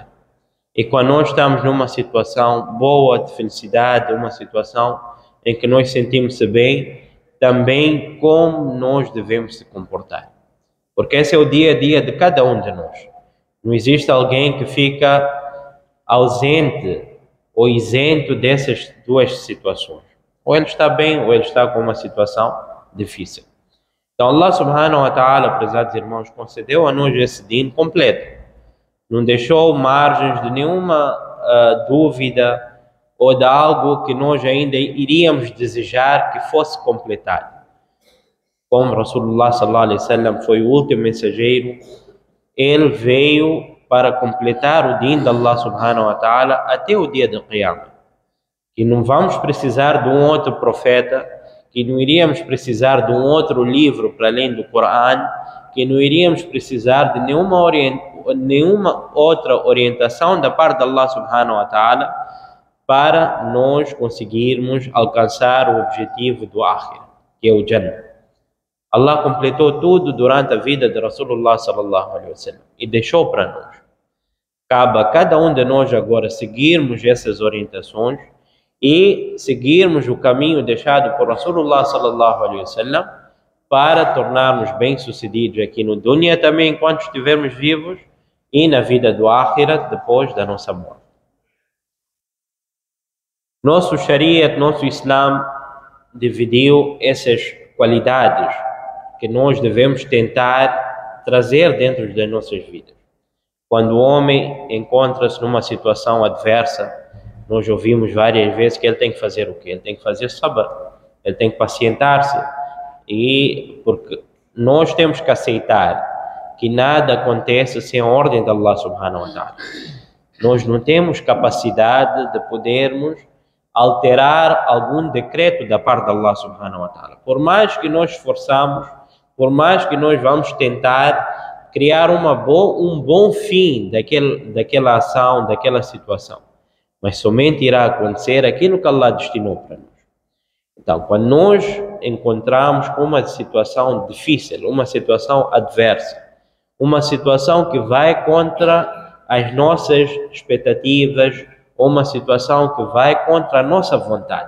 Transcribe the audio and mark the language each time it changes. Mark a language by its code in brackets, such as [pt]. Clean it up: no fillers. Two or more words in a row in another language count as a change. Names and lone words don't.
[pt] E quando nós estamos numa situação boa, de felicidade, uma situação em que nós sentimos-se bem, também como nós devemos se comportar. Porque esse é o dia a dia de cada um de nós. Não existe alguém que fica ausente ou isento dessas duas situações. Ou ele está bem, ou ele está com uma situação difícil. [ar] Então الله سبحانه وتعالى, [pt] prezados irmãos, concedeu a nós esse din completo. Não deixou margens de nenhuma dúvida ou de algo que nós ainda iríamos desejar que fosse completado. Como [ar] رسول الله صلى الله عليه وسلم [pt] foi o último mensageiro, ele veio para completar o din de [ar] الله سبحانه وتعالى [pt] até o dia do Qiyamah. Que não vamos precisar de um outro profeta, que não iríamos precisar de um outro livro para além do Coran, que não iríamos precisar de nenhuma outra orientação da parte de [ar] الله سبحانه وتعالى [pt] para nós conseguirmos alcançar o objetivo do Akhir, que é o Jannah. Allah completou tudo durante a vida de [ar] رسول الله صلى الله عليه وسلم [pt] e deixou para nós. Cabe a cada um de nós agora seguirmos essas orientações e seguirmos o caminho deixado por [ar] رسول الله صلى الله عليه وسلم [pt] para tornarmos bem-sucedidos aqui no dunya também enquanto estivermos vivos e na vida do Akhirat depois da nossa morte. Nosso Shariat, nosso Islã dividiu essas qualidades que nós devemos tentar trazer dentro das nossas vidas. Quando o homem encontra-se numa situação adversa, nós ouvimos várias vezes que ele tem que fazer o quê? Ele tem que fazer sabr, ele tem que pacientar-se. E porque nós temos que aceitar que nada acontece sem a ordem de [ar] الله سبحانه وتعالى. [pt] Nós não temos capacidade de podermos alterar algum decreto da parte de [ar] الله سبحانه وتعالى. [pt] Por mais que nós esforçamos, por mais que nós vamos tentar criar um bom fim daquela ação, daquela situação, mas somente irá acontecer aquilo que Allah destinou para nós. Então, quando nós encontramos uma situação difícil, uma situação adversa, uma situação que vai contra as nossas expectativas, uma situação que vai contra a nossa vontade.